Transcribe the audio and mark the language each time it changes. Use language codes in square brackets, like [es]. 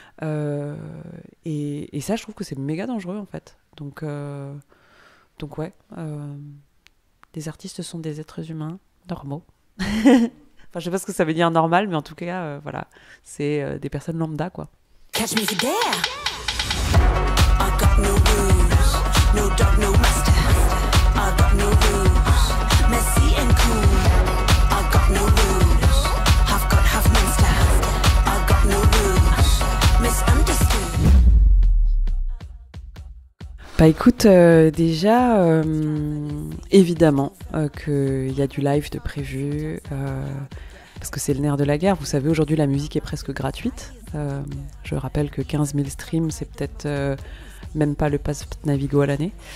[fr] Et ça, je trouve que c'est méga dangereux, en fait. Donc ouais, les artistes sont des êtres humains normaux. Enfin, je sais pas ce que ça veut dire normal, mais en tout cas, voilà, c'est des personnes lambda, quoi. [en] Catch me if you dare. I got no rules, no dog, no master. I got no rules, messy and cool. I got no rules, half God, half monster. I got no rules, misunderstood. [fr] Bah écoute, déjà, évidemment qu'il y a du live de prévu, parce que c'est le nerf de la guerre. Vous savez, aujourd'hui, la musique est presque gratuite. Je rappelle que 15 000 streams, c'est peut-être même pas le pass Navigo à l'année.